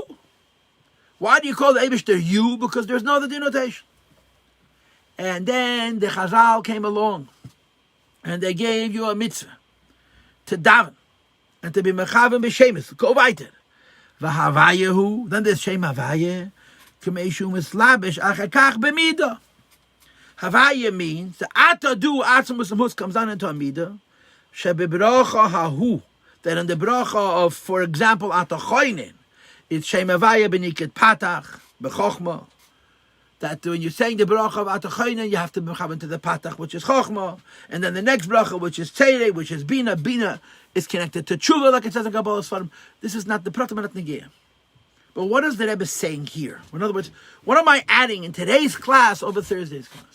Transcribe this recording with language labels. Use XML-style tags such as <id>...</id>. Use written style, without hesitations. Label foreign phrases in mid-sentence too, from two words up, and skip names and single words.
<en>Why do you call the Eibishter you? Because there's no other denotation. And then the Chazal came along. And they gave you a mitzvah. To daven. And to be</en> <he>מכוונים בשמות.</he> <yi>גיי ווייטער.</yi> <en>V'havayehu. Then there's</en> <he>שם הוי״ה. כמשהוא מתלבש אחר כך במדה.</he> <en>Havaya means the</en> <he>אתה דו עצמות</he> <en>comes down into a midah.</en> <he>שבברכה ההוא.</he> <en>That in the bracha of, for example,</en> <he>אתה חונן,</he> <en>it's</en> <he>שם הוי״ה בנקודת פתח בחכמה.</he> <en>That when you're saying the bracha of</en> <he>אתה חונן,</he> <en>you have to be mechaven to the patach, which is chochma, and then the next bracha, which is tzedek, which is bina. Bina is connected to tshuva, like it says in Kabbalah's Sfarim. This is not the pratim and negiyah. But what is the Rebbe saying here? In other words, what am I adding in today's class over Thursday's class?</en>